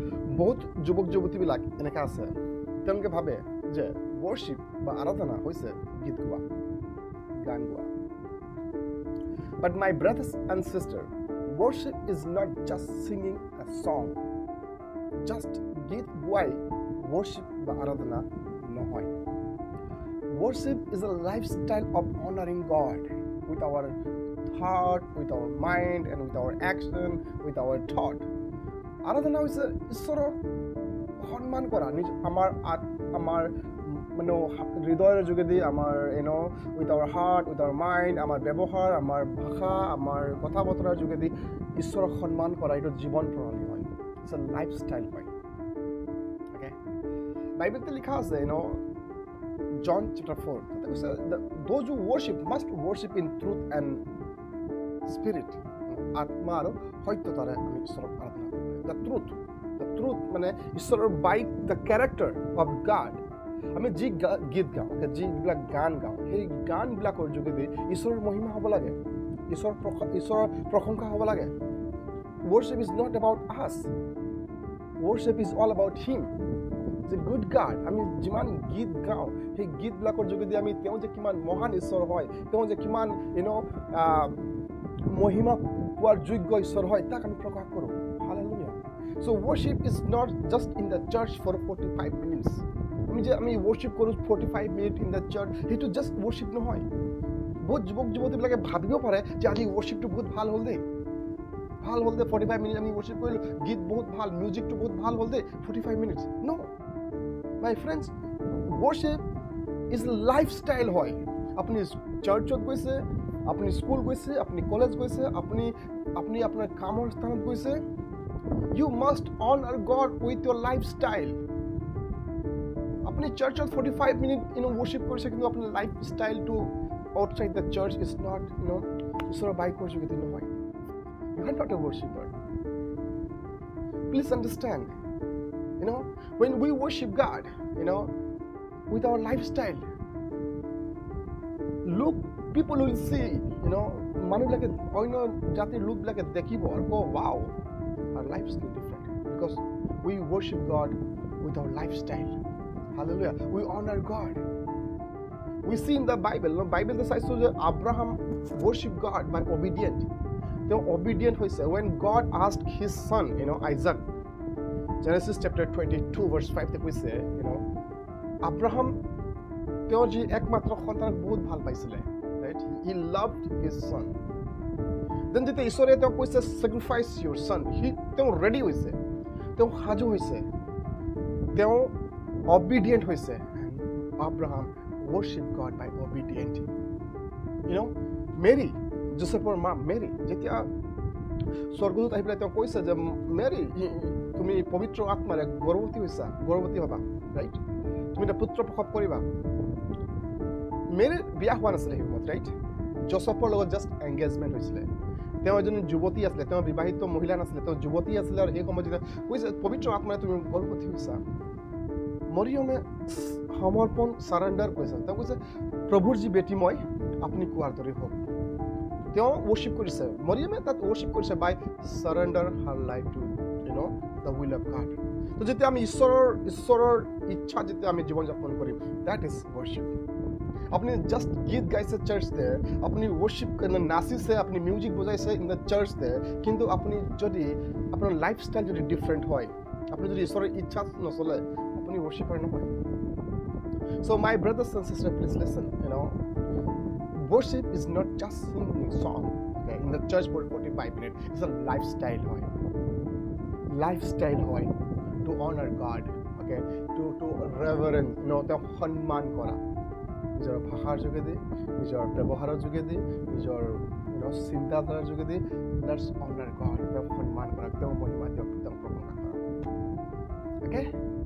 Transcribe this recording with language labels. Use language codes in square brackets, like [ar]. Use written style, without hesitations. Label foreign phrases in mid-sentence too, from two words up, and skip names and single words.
[as] বহুত যুৱক যুৱতীবিলাক এনেকৈ আছে, তেওঁলোকে ভাবে যে worship বা আৰাধনা হৈছে গীত গোৱা, গান গোৱা। [en] But my brothers and sisters, worship is not just singing a song. [as] Just গীত গোৱাই worship বা আৰাধনা নহয়। [en] Worship is a lifestyle of honoring God with our heart, with our mind, and with our action, with our thought. [as] আৰাধনা হৈছে ঈশ্বৰৰ সন্মান কৰা, আমাৰ মানে হৃদয়ৰ যোগেদি, আমাৰ [en] with our heart, with our mind, [as] আমাৰ ব্যৱহাৰ, আমাৰ ভাষা, আমাৰ কথা বতৰাৰ যোগেদি ঈশ্বৰক সন্মান কৰা, এইটো জীৱন প্ৰণালী হয়। [en] It's a life style হয়। অ'কে, [as] বাইবেলতে লিখা আছে [en] John chapter 4, [as] তাতে কৈছে [en] those who worship must worship in truth and spirit. [as] আত্মা আৰু সত্যতাৰে আমি ঈশ্বৰক আৰাধনা কৰিব। [en] The truth [as] মানে ঈশ্বৰৰ বাইক, [en] the character of God. [as] আমি যি গীত গাওঁ, যিবিলাক গান গাওঁ, সেই গানবিলাকৰ যোগেদি ঈশ্বৰৰ মহিমা হ'ব লাগে, ঈশ্বৰৰ প্ৰশংসা হ'ব লাগে। [en] Worship is not about us. Worship is all about Him. The good God. [as] আমি যিমান গীত গাওঁ, সেই গীতবিলাকৰ যোগেদি আমি তেওঁ যে কিমান মহান ঈশ্বৰ হয়, তেওঁ যে কিমান মহিমা পোৱাৰ যোগ্য ঈশ্বৰ হয়, তাক আমি প্ৰকাশ কৰোঁ। [en] Hallelujah. So worship is not just in the church for 45 minutes. আমি worship কৰোঁ 45 minutes in the church, সেইটো just worship নহয়। [as] বহুত যুৱক যুৱতীবিলাকে ভাবিব পাৰে যে আজি worshipটো বহুত ভাল হ'ল দেই, 45 minutes আমি worship কৰিলোঁ, গীত বহুত ভাল, মিউজিকটো বহুত ভাল হ'ল দেই, 45 minutes. [en] No, my friends, worship is a lifestyle হয়। [as] আপুনি চাৰ্চত গৈছে, আপুনি স্কুল গৈছে, আপুনি কলেজ গৈছে, আপুনি আপোনাৰ কামৰ স্থানত গৈছে, [en] you must honor God with your lifestyle. [as] আপুনি চাৰ্চত 45 minutes worship কৰিছে, কিন্তু আপোনাৰ লাইফষ্টাইলটো [en] outside the church is not [as] ঈশ্বৰৰ বাইকৰ যোগেদি নহয়। [en] You are not a worshiper. Please understand, when we worship God, with our lifestyle, look, people will see, [as] মানুহবিলাকে অন্য জাতিৰ লোকবিলাকে দেখিব আৰু কয়, [en] wow, our life is different because we worship God with our lifestyle. Hallelujah. We honor God. We see in the Bible, Bible [as] চাইছোঁ যে [en] Abraham worship God by obedient. তেওঁ obedient হৈছে when God asked his son, Isaac. [as] Genesis chapter 22 verse 5 তে কৈছে, Abraham তেওঁৰ যি একমাত্ৰ সন্তানক বহুত ভাল পাইছিলে, [en] right? He loved his son. Then [as] যেতিয়া ঈশ্বৰে তেওঁক কৈছে [en] sacrifice your son, [as] তেওঁ ready হৈছে, তেওঁ সাজু হৈছে, তেওঁ obedient হৈছে, [en] and Abraham worship God by obedient. Mary, [as] Josephৰ মা Mary, যেতিয়া স্বৰ্গদূত আহি পেলাই তেওঁ কৈছে যে Mary, তুমি পবিত্ৰ আত্মাৰে গৰ্ভৱতী হ'বা, ৰাইট? তুমি এটা পুত্ৰ প্ৰসৱ কৰিবা। মেৰীৰ বিয়া হোৱা নাছিলে সেই সময়ত, ৰাইট? জোচেফৰ লগত [en] just engagement [as] হৈছিলে। তেওঁ এজনী যুৱতী আছিলে, তেওঁ বিবাহিত মহিলা নাছিলে, তেওঁ যুৱতী আছিলে। আৰু সেই সময়ত যেতিয়া কৈছে পবিত্ৰ আত্মাৰে তুমি গৰ্ভৱতী হৈছা, মৰিয়মে সমৰ্পণ চাৰেণ্ডাৰ কৰিছে। তেওঁ কৈছে প্ৰভুৰ যি বেটী মই, আপুনি কোৱাৰ দৰে হওক। তেওঁ ৱৰ্শ্বিপ কৰিছে, মৰিয়মে তাত ৱৰ্শ্বিপ কৰিছে [en] by surrender her life to the will of God. [as] তো যেতিয়া আমি ঈশ্বৰৰ ইচ্ছা যেতিয়া আমি জীৱন যাপন কৰিম, [en] that is worship. [as] আপনি জাস্ট গীত গাইছে চার্চতে, আপনি ওয়ার্শিপ নাচিছে, আপনি মিউজিক বজাইছে [en] in the [as] চার্চতে, কিন্তু আপনি যদি আপনার লাইফস্টাইল যদি ডিফারেন্ট হয়, আপনি যদি ঈশ্বৰৰ ইচ্ছা নচলে, আপনি ওয়ার্শিপার নহয়। [en] So my brothers and sisters, please listen, worship is not just singing song, okay, in the church for 45 minutes. It's a lifestyle hoy. Lifestyle hoy to honor God, okay, to reverence, to [as] সম্মান কৰা নিজৰ ভাষাৰ যোগেদি, নিজৰ ব্যৱহাৰৰ যোগেদি, নিজৰ চিন্তাধাৰাৰ যোগেদি। [en] Let's honor God, [as] তেওঁ সন্মান কৰা, তেওঁ মহিমা, তেওঁ প্ৰশংসা কৰা, okay?